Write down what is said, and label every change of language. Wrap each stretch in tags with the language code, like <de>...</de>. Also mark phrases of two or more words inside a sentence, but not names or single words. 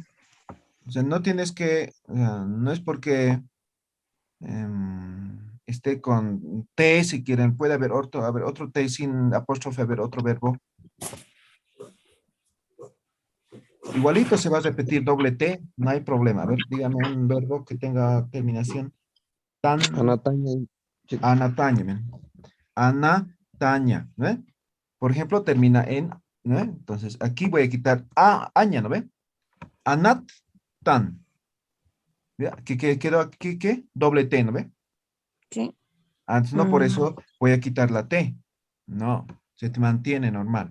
<es>O sea, no tienes que, no es porque esté con T, si quieren, puede haber otro T sin apóstrofe, haber otro verbo. Igualito se va a repetir doble T, no hay problema. A ver, dígame un verbo que tenga terminación tan Anataña. anataña. ¿Ven? Anataña, ¿no? Por ejemplo, termina en, ¿no? Entonces, aquí voy a quitar aña, ¿no ve? Anat tan. ¿Ya? ¿Qué quedó aquí? ¿Qué? Doble T, ¿no ve? sí. Antes no, por eso voy a quitar la T. No, se te mantiene normal.</es>